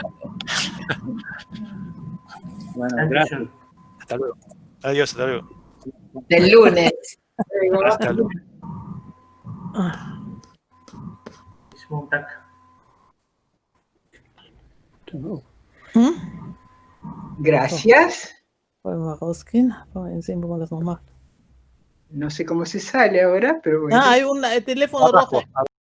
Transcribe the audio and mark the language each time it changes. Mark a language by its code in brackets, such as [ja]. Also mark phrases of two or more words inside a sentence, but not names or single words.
[es] Bueno, gracias. Hasta luego. Adiós, hasta luego. Del lunes. Hasta luego. Gracias. [de] Wollen wir rausgehen? Wollen wir sehen, wo man das noch macht? [es] No sé cómo se sale ahora, pero bueno. Hay un teléfono rojo.